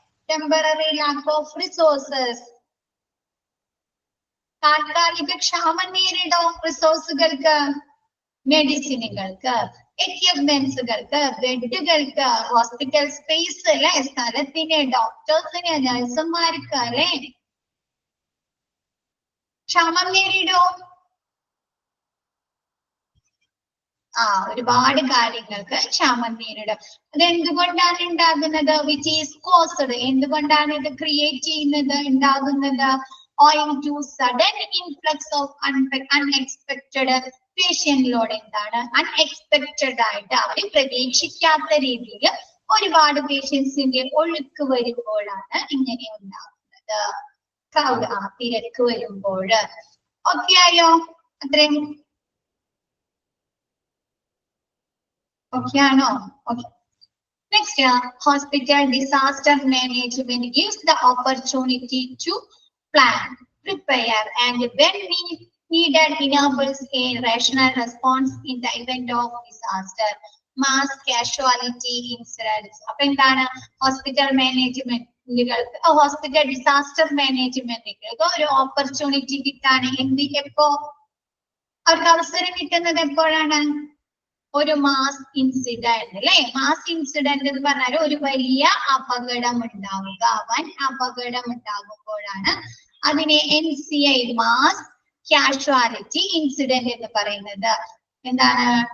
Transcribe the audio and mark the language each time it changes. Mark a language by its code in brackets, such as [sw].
[en] temporary lack of resources, [ml] താൽക്കാലിക ക്ഷാമം നേരിടും റിസോഴ്സുകൾക്ക്, മെഡിസിനുകൾക്ക്, എക്യുപ്മെന്റ്സുകൾക്ക്, ബെഡുകൾക്ക്, ഹോസ്പിറ്റൽ സ്പേസ് അല്ലെ, സ്ഥലത്തിന്, ഡോക്ടേഴ്സിന്, നഴ്സുമാർക്ക് അല്ലെ ക്ഷാമം നേരിടും. ഒരുപാട് കാര്യങ്ങൾക്ക് ക്ഷാമം നേരിടും. അത് എന്തുകൊണ്ടാണ് ഉണ്ടാകുന്നത്? [en] which is caused, [ml] എന്തുകൊണ്ടാണ് ഇത് ക്രിയേറ്റ് ചെയ്യുന്നത്, ഉണ്ടാകുന്നത്? [en] owing to sudden influx of unexpected patient load. [ml] എന്താണ്? അൺഎക്സ്പെക്റ്റഡ് ആയിട്ട്, അവർ പ്രതീക്ഷിക്കാത്ത രീതിയിൽ ഒരുപാട് പേഷ്യൻസിന്റെ ഒഴുക്ക് വരുമ്പോഴാണ് ഇങ്ങനെ ഉണ്ടാകുന്നത്. തിരക്ക് വരുമ്പോൾ. ഓക്കെ ആയോ? അത്രയും ഓക്കെ ആണോ? Okay. [en] Next, hospital disaster management gives the opportunity to plan, prepare, and when needed enables a rational response in the event of disaster. Mass casualty incidents. [ml] അപ്പൊ എന്താണ്? ഹോസ്പിറ്റൽ മാനേജ്മെന്റുകൾക്ക്, ഹോസ്പിറ്റൽ ഡിസാസ്റ്റർ മാനേജ്മെന്റുകൾക്ക് ഒരു opportunity കിട്ടാണ്. എപ്പോ അവർക്ക് അവസരം കിട്ടുന്നത്? എപ്പോഴാണ്? ഒരു മാസ് ഇൻസിഡന്റ് അല്ലെ? മാസ് ഇൻസിഡന്റ് എന്ന് പറഞ്ഞാൽ ഒരു വലിയ അപകടം ഉണ്ടാവുക, വൻ അപകടം ഉണ്ടാകുമ്പോഴാണ് അതിനെ NCI മാസ് കാഷ്വാലിറ്റി ഇൻസിഡന്റ് എന്ന് പറയുന്നത്. എന്താണ്?